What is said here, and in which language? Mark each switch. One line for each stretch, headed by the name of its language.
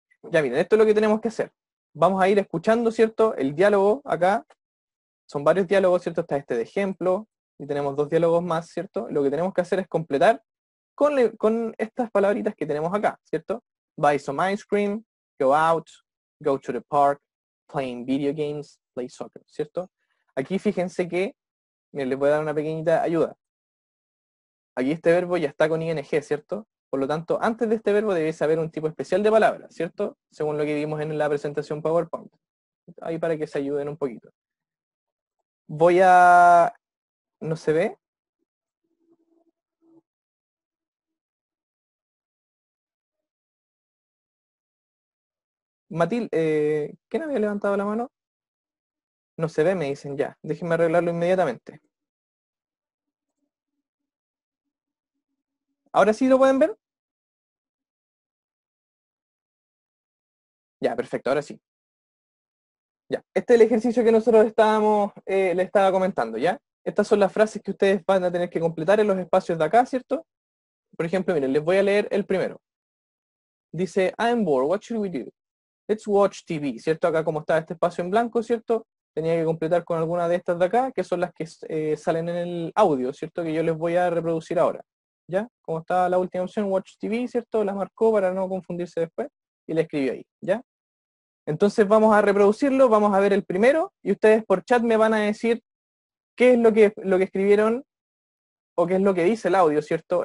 Spanish: Ya miren, esto es lo que tenemos que hacer. Vamos a ir escuchando, ¿cierto? El diálogo acá. Son varios diálogos, ¿cierto? Está este de ejemplo, y tenemos dos diálogos más, ¿cierto? Lo que tenemos que hacer es completar con estas palabritas que tenemos acá, ¿cierto?
English: Buy some ice cream, go out, go to the park, playing video games, play soccer, ¿cierto?
Spanish: Aquí fíjense que, miren, les voy a dar una pequeñita ayuda. Aquí este verbo ya está con ing, ¿cierto? Por lo tanto, antes de este verbo debe haber un tipo especial de palabra, ¿cierto? Según lo que vimos en la presentación PowerPoint. Ahí para que se ayuden un poquito. Voy a... ¿No se ve? Matil, ¿quién había levantado la mano? No se ve, me dicen ya. Déjenme arreglarlo inmediatamente. ¿Ahora sí lo pueden ver? Ya, perfecto, ahora sí. Ya, este es el ejercicio que nosotros le estaba comentando, ¿ya? Estas son las frases que ustedes van a tener que completar en los espacios de acá, ¿cierto? Por ejemplo, miren, les voy a leer el primero. Dice,
English: I'm bored, what should we do? Let's watch TV, ¿cierto?
Spanish: Acá como está este espacio en blanco, ¿cierto? Tenía que completar con alguna de estas de acá, que son las que salen en el audio, ¿cierto? Que yo les voy a reproducir ahora, ¿ya? Como está la última opción, Watch TV, ¿cierto? La marcó para no confundirse después y la escribió ahí, ¿ya? Entonces vamos a reproducirlo, vamos a ver el primero y ustedes por chat me van a decir qué es lo que escribieron o qué es lo que dice el audio, ¿cierto?